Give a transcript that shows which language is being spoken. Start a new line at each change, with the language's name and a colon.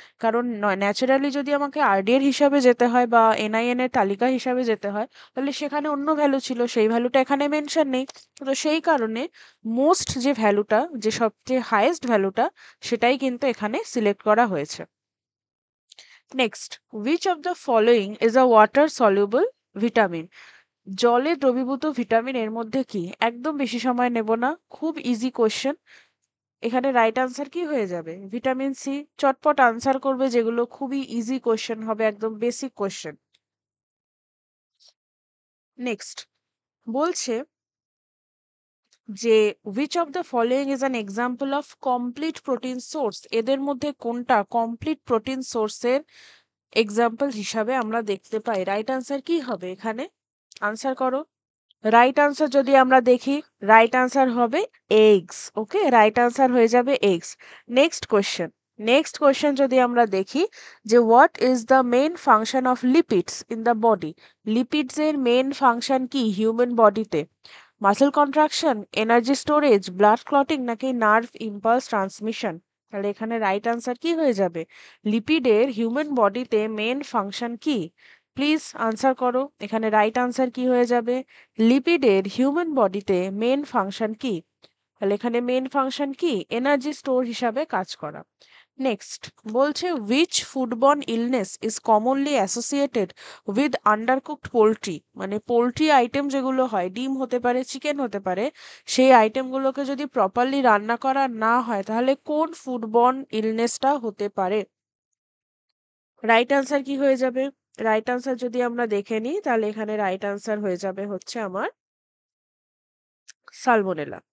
Bangla: কারণ ন্যাচারালি যদি আমাকে আরডিএর হিসাবে যেতে হয় বা এনআইএন এর তালিকা হিসাবে যেতে হয়, তাহলে সেখানে অন্য ভ্যালু ছিল, সেই ভ্যালুটা এখানে মেনশন নেই। তো সেই কারণে মোস্ট যে ভ্যালুটা, যে সবচেয়ে হাইয়েস্ট ভ্যালুটা, সেটাই কিন্তু এখানে সিলেক্ট করা হয়েছে।
English: Next, which of the following is a water soluble vitamin?
Bangla: জলে দ্রবীভূত ভিটামিন এর মধ্যে কি? একদম বেশি সময় নেব না, খুব ইজি কোশ্চেন। এখানে রাইট আনসার কি হয়ে যাবে? Vitamin C. চটপট আনসার করবে, যেগুলো খুবই ইজি কোশ্চেন হবে, একদম বেসিক কোশ্চেন। নেক্সট বলছে যে
English: which of the following is an example of complete protein source?
Bangla: এদের মধ্যে কোনটা কমপ্লিট প্রোটিন সোর্সের এক্সাম্পল হিসাবে আমরা দেখতে পাই? রাইট আনসার কি হবে এখানে? আনসার করো। রাইট আনসার যদি আমরা দেখি, রাইট আনসার হবে এগস। ওকে, রাইট আনসার হয়ে যাবে eggs. Next question, next question যদি আমরা দেখি যে
English: What is the main function of lipids in the body?
Bangla: Lipids এর মেইন ফাংশন কি হিউম্যান বডিতে? Muscle contraction, energy storage, blood clotting, নাকি নার্ভ ইম্পালস ট্রান্সমিশন? তাহলে এখানে রাইট আনসার কি হয়ে যাবে? লিপিডের হিউম্যান বডিতে মেইন ফাংশন কি? প্লিজ আনসার করো। এখানে রাইট আনসার কি হয়ে যাবে? লিপিডের হিউম্যান বডিতে মেইন ফাংশন কি? তাহলে এখানে মেইন ফাংশন কি? এনার্জি স্টোর হিসাবে কাজ করা। নেক্সট বলছে
English: which foodborne illness is commonly associated with undercooked poultry?
Bangla: মানে পোলট্রি আইটেম যেগুলো হয়, ডিম হতে পারে, চিকেন হতে পারে, সেই আইটেমগুলোকে যদি প্রপারলি রান্না করা না হয়, তাহলে কোন ফুডবর্ন ইলনেসটা হতে পারে? রাইট আনসার কি হয়ে যাবে? রাইট আনসার যদি আমরা দেখে নিই, তাহলে এখানে রাইট আনসার হয়ে যাবে হচ্ছে আমার সালমোনেলা।